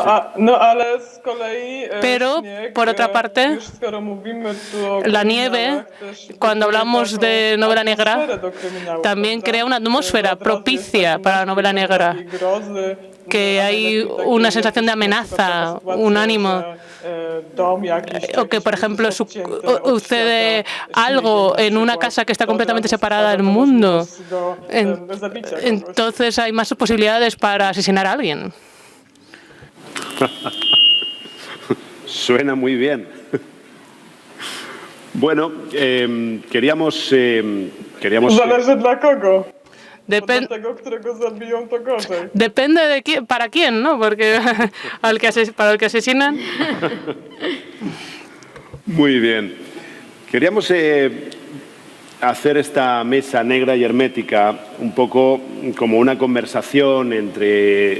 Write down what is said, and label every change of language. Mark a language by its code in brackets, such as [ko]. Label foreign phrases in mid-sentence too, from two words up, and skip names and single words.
[es] Pero, por otra parte, la nieve, cuando hablamos de novela negra, también crea una atmósfera propicia para la novela negra, que hay una sensación de amenaza, un ánimo, o que, por ejemplo, sucede algo en una casa que está completamente separada del mundo. Entonces hay más posibilidades para asesinar a alguien. Suena muy bien. Bueno, queríamos... [pl] Zależy dla kogo. [es] Depende de quién, para quién, ¿no? Porque para el que asesinan. Muy bien. Queríamos hacer esta mesa negra y hermética un poco como una conversación entre